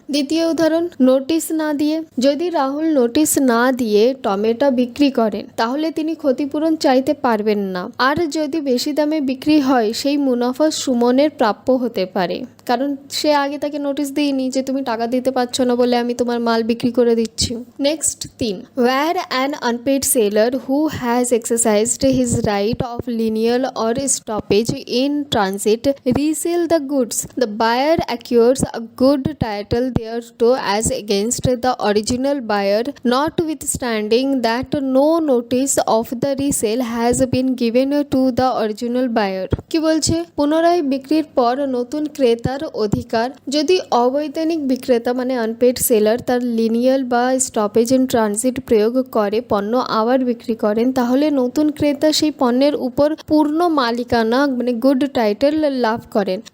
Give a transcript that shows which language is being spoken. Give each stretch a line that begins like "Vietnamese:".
Bangla: দ্বিতীয় উদাহরণ, নোটিশ না দিয়ে। যদি রাহুল নোটিশ না দিয়ে টমেটো বিক্রি করেন তাহলে তিনি ক্ষতিপূরণ চাইতে পারবেন না, আর যদি বেশি দামে বিক্রি হয় সেই মুনাফা সুমনের প্রাপ্য হতে পারে, কারণ সে আগে তাকে নোটিশ দিইনি যে তুমি টাকা দিতে পারছো না বলে আমি তোমার মাল বিক্রি করে দিচ্ছি।
English: Next 3, where an unpaid seller who has exercised his right of lienal or stoppage in transit resell the goods, the buyer acquires a good title thereto as against the original buyer, notwithstanding that no notice of the resale has been given to the original buyer।
Bangla: কি বলছে? পুনরায় বিক্রির পর নতুন ক্রেতার অধিকার যদি অবৈধানিক বিক্রেতা মানে আনপেড সেলার তার লিনিয়াল বা স্টপেজ ইন ট্রানজিট প্রয়োগ করে পণ্য আবার বিক্রি করেন, তাহলে নতুন ক্রেতা সেই পণ্যের উপর পূর্ণ মালিকানা মানে গুড টাইটেল লাভ করেন।